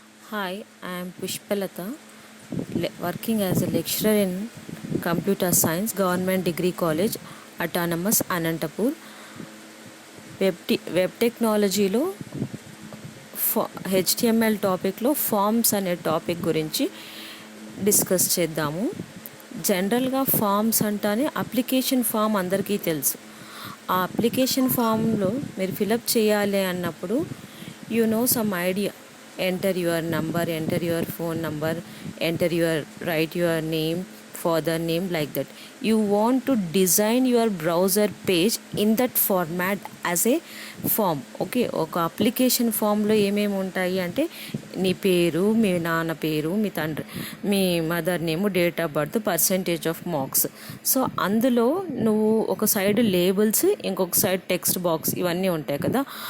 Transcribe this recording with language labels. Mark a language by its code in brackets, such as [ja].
[en] Hi, I am Pushpalata, working as a lecturer in Computer Science, Government Degree College, Autonomous, Anantapur. [te] Web టెక్నాలజీలో HTML టాపిక్లో forms అనే topic గురించి discuss చేద్దాము. జనరల్గా forms అంటానే application form అందరికీ తెలుసు. ఆ అప్లికేషన్ ఫామ్లో మీరు ఫిలప్ చేయాలి అన్నప్పుడు [en] You know some idea, enter your number, enter your phone number, enter your write your name, father name, like that. You want to design your browser page in that format as a form. [te] Okay, ఒక application ఫామ్లో ఏమేమి ఉంటాయి అంటే నీ పేరు, మీ నాన్న పేరు, మీ తండ్రి, మీ mother name, date of birth, percentage of marks. So అందులో నువ్వు ఒక సైడ్ లేబుల్స్, ఇంకొక సైడ్ టెక్స్ట్ బాక్స్, ఇవన్నీ ఉంటాయి కదా.